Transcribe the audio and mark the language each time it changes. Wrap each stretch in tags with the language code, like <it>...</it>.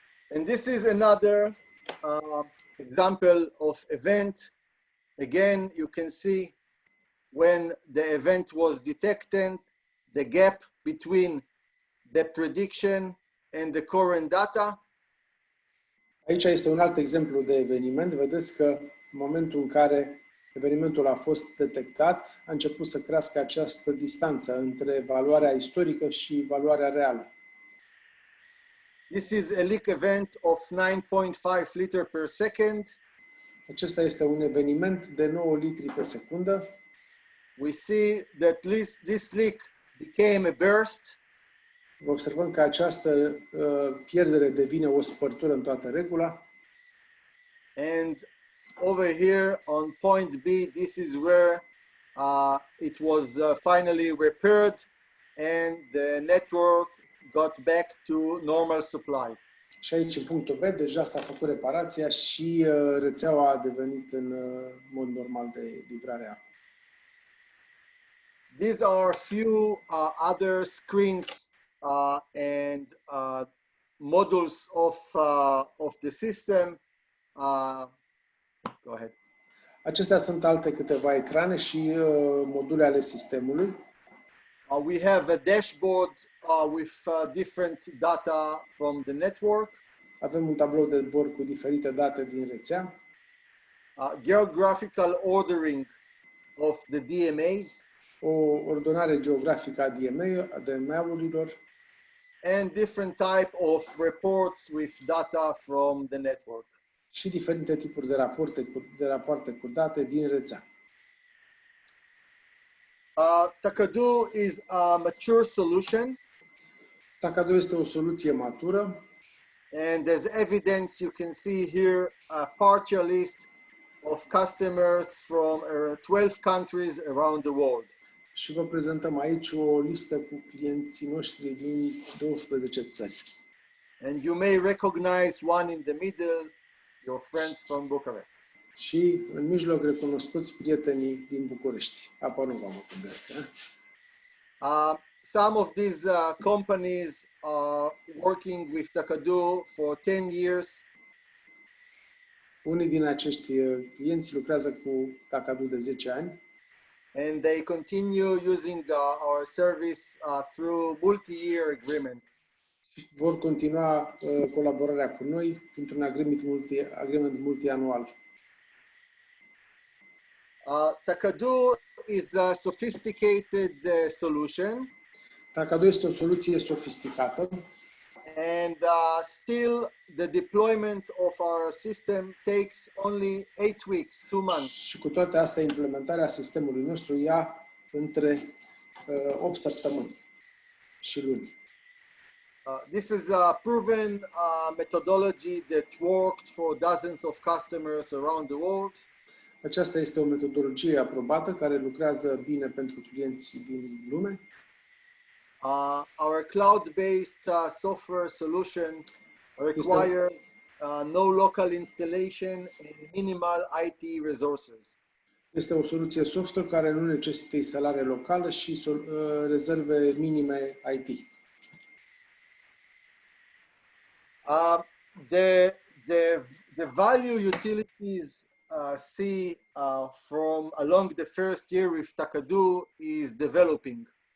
<en>And this is another example of event. Again, you can see when the event was detected, the gap between the prediction and the current data.</en> <ro>Aici este un alt exemplu de eveniment. Vedeți că în momentul în care evenimentul a fost detectat, a început să crească această distanță între valoarea istorică și valoarea reală.</ro> <en>This is a leak event of 9.5 liters per second.</en> <ro>Acesta este un eveniment de 9 litri pe secundă.</ro> <en>We see that this leak became a burst.</en> <ro>Observăm că această pierdere devine o spărtură în toată regula.</ro> <en>And over here on point B, this is where it was finally repaired and the network got back to normal supply.</en> <ro>Și aici, în punctul B, deja s-a făcut reparația și rețeaua a devenit în mod normal de livrare a apei.</ro> <en>These are few other screens and modules of the system. Go ahead.</en> <ro>Acestea sunt alte câteva ecrane și module ale sistemului.</ro> <en>We have a dashboard with different data from the network.</en> <ro>Avem un tablou de bord cu diferite date din rețea.</ro> <en>Geographical ordering of the DMAs.</en> <ro>O ordonare geografică a DMA-urilor.</ro> <en>And different type of reports with data from the network.</en> <ro>Și diferite tipuri de rapoarte cu date din rețea.</ro> <en>TaKaDu is a mature solution.</en> <ro>TaKaDu este o soluție matură.</ro> <en>And as evidence, you can see here a partial list of customers from 12 countries around the world.</en> <ro>Și vă prezentăm aici o listă cu clienții noștri din 12 țări.</ro> <en>And you may recognize one in the middle, your friends from Bucharest.</en> <ro>Și în mijloc recunoscuți prietenii din București. Apoi nu vă gândesc.</ro> <en>Some of these companies are working with TaKaDu for 10 years.</en> <ro>Unii din acești clienți lucrează cu TaKaDu de 10 ani.</ro> <en>And they continue using our service through multi-year agreements.</en> <ro>Vor continua colaborarea cu noi printr-un agreement multianual.</ro> <en>TaKaDu is a sophisticated solution.</en> <ro>TaKaDu este o soluție sofisticată</ro> <en>and still the deployment of our system takes only 8 weeks, 2 months.</en> <ro>și cu toate astea implementarea sistemului nostru ia între 8 săptămâni și luni.</ro> <en>This is a proven methodology that worked for dozens of customers around the world.</en> <ro>Aceasta este o metodologie aprobată care lucrează bine pentru clienți din lume.</ro> <en>Our cloud-based software solution requires no local installation and minimal IT resources.</en> <ro>Este o soluție software care nu necesită instalare locală și rezerve minime IT.</ro> <en>The value utilities see from along the first year with TaKaDu is developing.</en>